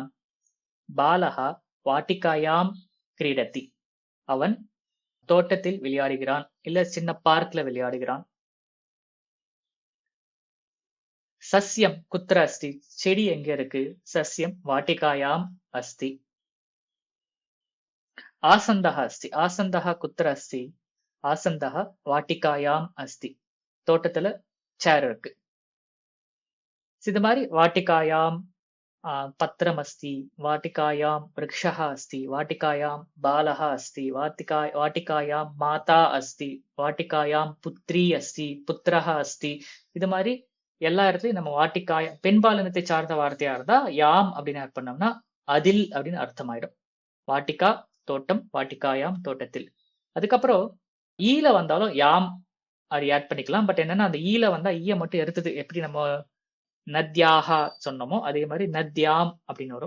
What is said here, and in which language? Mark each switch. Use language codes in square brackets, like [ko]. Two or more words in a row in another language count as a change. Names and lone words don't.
[sa] बालः वाटिकायां क्रीडति, [ta] அவன் தோட்டத்தில் விளையாடுகிறான் இல்ல சின்ன பார்க்ல விளையாடுகிறான். [sa] सस्यं कुत्र अस्ति? [ta] செடி எங்க இருக்கு? [sa] सस्यं वाटिकायां अस्ति. आसन्दः अस्ति आसन्दः कुत्र अस्ति आसन्दः वाटिकायाम् अस्ति [ta] தோட்டத்துல சேர் இருக்கு. இது மாதிரி [sa] वाटिकायां पत्रम् अस्ति, वाटिकायां वृक्षः अस्ति, वाटिकायां बालः अस्ति, वाटिकायां माता अस्ति, वाटिकायां पुत्री अस्ति, पुत्रः अस्ति. [ta] இது மாதிரி எல்லா இடத்துலயும் நம்ம வாட்டிகாய பெண்பாலினத்தை சார்ந்த வார்த்தையா இருந்தா யாம் அப்படின்னு ஆட் பண்ணோம்னா அதில் அப்படின்னு அர்த்தமாயிடும். வாட்டிகா தோட்டம், வாட்டிகாயாம் தோட்டத்தில். அதுக்கப்புறம் ஈல வந்தாலும் யாம் அது ஆட் பண்ணிக்கலாம். பட் என்னன்னா அந்த ஈல வந்தா ஈய மட்டும் எடுத்தது எப்படி நம்ம நத்யாஹா சொன்னோமோ அதே மாதிரி நத்யாம் அப்படின்னு வரும்.